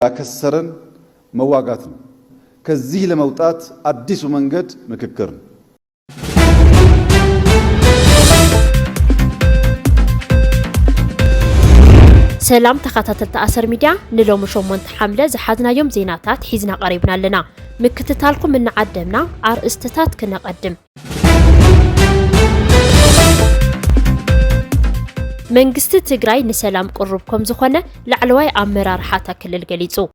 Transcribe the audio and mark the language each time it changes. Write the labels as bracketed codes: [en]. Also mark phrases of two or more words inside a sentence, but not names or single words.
[am] ያከሰረን መዋጋት ነው። ከዚህ ለመውጣት አዲሱ መንገድ ምክክር ነው። [ti] ሰላም ተኸታተልቲ ኣሰር ሚድያ ንሎሚ 8 ሓምለ ዝሓዝናዮም ዜናታት ሒዝና ቀሪብና ኣለና ምክትታልኩም እናዓደምና ኣርእስትታት ክነቀድም መንግስቲ ትግራይ ንሰላም ቁሩብ ከም ዝኾነ ላዕለዋይ ኣመራርሓ ክልል ገሊጹ